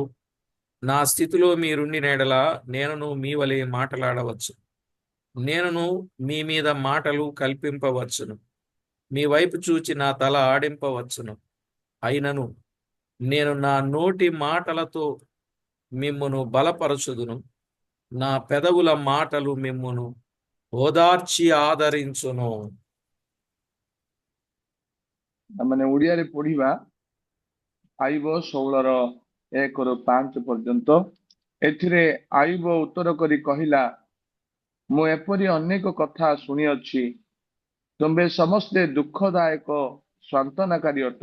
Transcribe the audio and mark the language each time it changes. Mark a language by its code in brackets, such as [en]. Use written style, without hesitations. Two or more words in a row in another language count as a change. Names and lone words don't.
[te] నా స్థితిలో మీరుండి నెడలా నేనును మీ వలె మాటలాడవచ్చు, నేనును మీ మీద మాటలు కల్పింపవచ్చును, మీ వైపు చూచి నా తల ఆడింపవచ్చును. అయినను నేను నా నోటి మాటలతో మిమ్మును బలపరచుదును, నా పెదవుల మాటలు మిమ్మును ఓదార్చి ఆదరించును. [or] ଆମମାନେ ଓଡ଼ିଆରେ ପଢିବା ଆଇବ 16ର 1ରୁ 5 ପର୍ଯ୍ୟନ୍ତ. ଏଥିରେ ଆଇବ ଉତ୍ତର କରି କହିଲା, ମୁଁ ଏପରି ଅନେକ କଥା ଶୁଣିଅଛି, ତୁମେ ସମସ୍ତେ ଦୁଃଖଦାୟକ ସାନ୍ତ୍ୱନାକାରୀ ଅଟ।